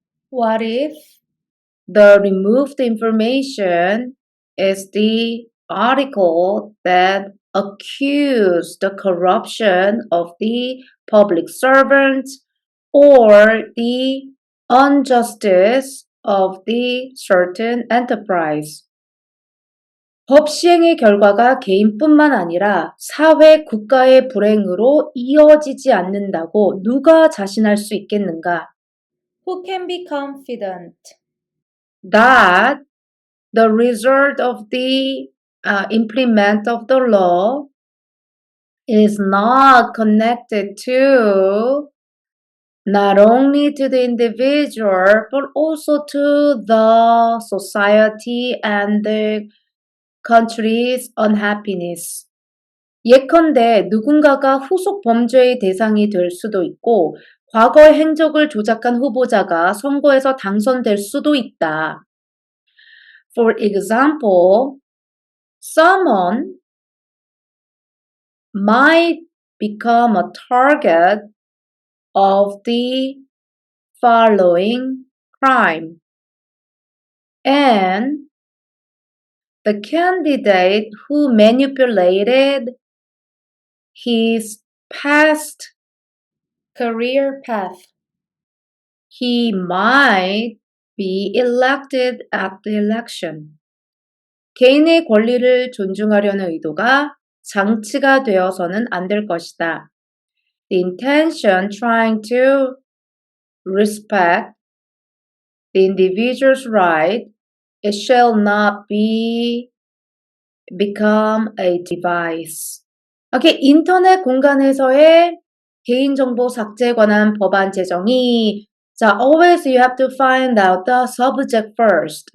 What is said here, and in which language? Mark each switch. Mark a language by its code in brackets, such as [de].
[en] What if the removed information is the article that accused the corruption of the public servants or the injustice of the certain enterprise? [ko] 법 시행의 결과가 개인뿐만 아니라 사회, 국가의 불행으로 이어지지 않는다고 누가 자신할 수 있겠는가? [en] Who can be confident that the result of the implement of the law is not connected to not only to the individual but also to the society and the country's unhappiness. [ko] 예컨대 누군가가 후속 범죄의 대상이 될 수도 있고 과거의 행적을 조작한 후보자가 선거에서 당선될 수도 있다. [en] For example, someone might become a target of the following crime, and the candidate who manipulated his past career path, he might be elected at the election. [ko] 개인의 권리를 존중하려는 의도가 장치가 되어서는 안 될 것이다. [en] The intention trying to respect the individual's right, it shall not be become a device. [ko] 오케이, 인터넷 공간에서의 개인정보 삭제에 관한 법안 제정이 자, [en] always you have to find out the subject first.